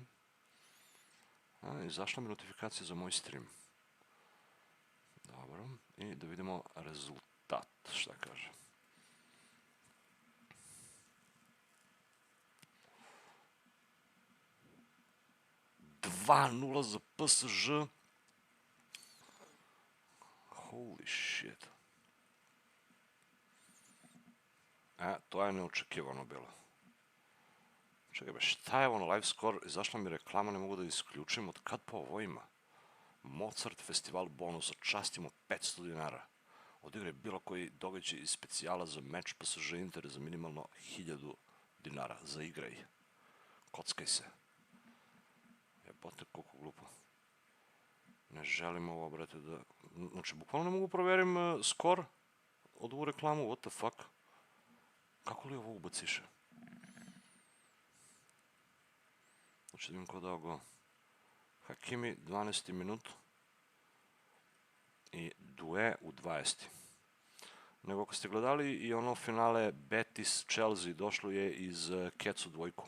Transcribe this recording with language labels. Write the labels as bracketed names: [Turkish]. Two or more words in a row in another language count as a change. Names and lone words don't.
[Serbian] Izašla mi notifikacija za moj stream. Dobro, i da vidimo rezultat, šta kaže. 2-0 za PSG. [English] Holy shit. [Serbian] To je neočekivano bilo. Čekaj, šta je ono [English] live score? [Serbian] Izašla mi reklama, ne mogu da isključim. Od kad pa ovo ima? Mozart festival bonus, častimo 500 dinara. Odigraj bilo koji događaj iz specijala za meč PSG Inter za minimalno 1000 dinara. Zaigraj. Kockaj se. Jebote, koliko glupo. Ne želim ovo, brate, da... Znači, bukvalno ne mogu proverim skor od ovu reklamu, [English] what the fuck. [Serbian] Kako li ovo ubaciše? Znači, da vidim ko dao go. Hakimi, 12. minut. I Due u 20. Nego ako ste gledali i ono finale Betis-Chelsea, došlo je iz Kecu dvojku.